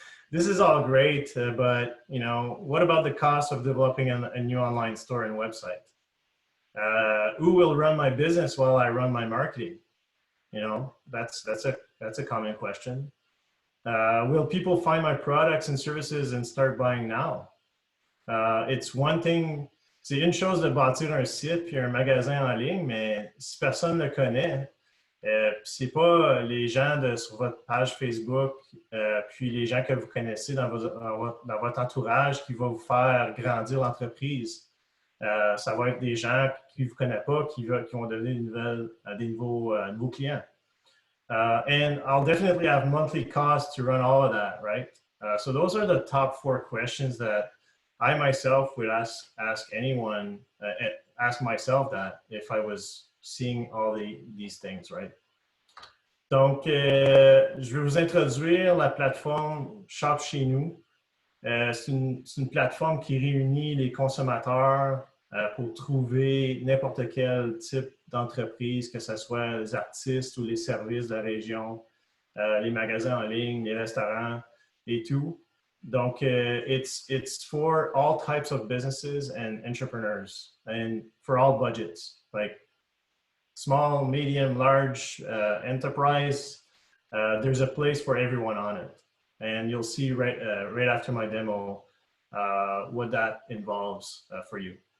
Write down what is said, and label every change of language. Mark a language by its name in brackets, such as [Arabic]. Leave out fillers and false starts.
[English] This is all great, but you know, what about the cost of developing a new online store and website? Who will run my business while I run my marketing? You know, that's a common question. Will people find my products and services and start buying now? It's one thing, [French] c'est une chose de bâtir un site puis un magasin en ligne, mais si personne ne le connaît, c'est pas les gens sur votre page Facebook, puis les gens que vous connaissez dans votre entourage qui vont vous faire grandir l'entreprise. Ça va être des gens qui ne vous connaissent pas, qui vont devenir des nouveaux clients. [English] And I'll definitely have monthly costs to run all of that, right? So those are the top 4 questions that I myself would ask anyone, ask myself that if I was seeing all these things, right? [French] Donc, je vais vous introduire la plateforme Shop Chez-Nous. C'est une plateforme qui réunit les consommateurs pour trouver n'importe quel type d'entreprise, que ce soit les artistes ou les services de la région, les magasins en ligne, les restaurants et tout. Donc, [English] it's for all types of businesses and entrepreneurs and for all budgets, like small, medium, large enterprise. There's a place for everyone on it. And you'll see right after my demo what that involves for you.